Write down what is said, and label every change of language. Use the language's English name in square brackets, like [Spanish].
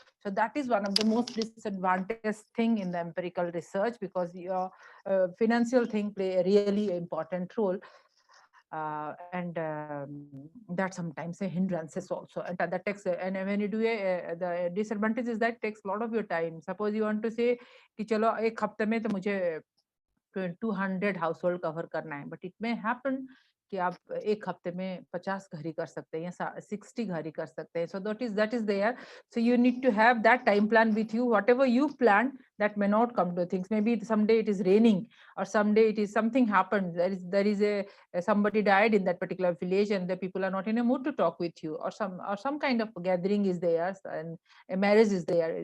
[English] So that is one of the most disadvantaged thing in the empirical research, because your financial thing play a really important role. And that sometimes a hindrances also, and that takes, and when you do the disadvantage is that takes a lot of your time. Suppose you want to say [Hindi] कि चलो एक हफ्ते में तो मुझे 200 household cover करना है, [English] but it may happen [Hindi] कि आप एक हफ्ते में 50 घर ही कर सकते हैं या 60 घर ही कर सकते हैं. [English] So that is there. So you need to have that time plan with you. Whatever you plan, that may not come to things. Maybe someday it is raining, or someday it is something happened. There is a somebody died in that particular village, and the people are not in a mood to talk with you, or some kind of gathering is there, and a marriage is there.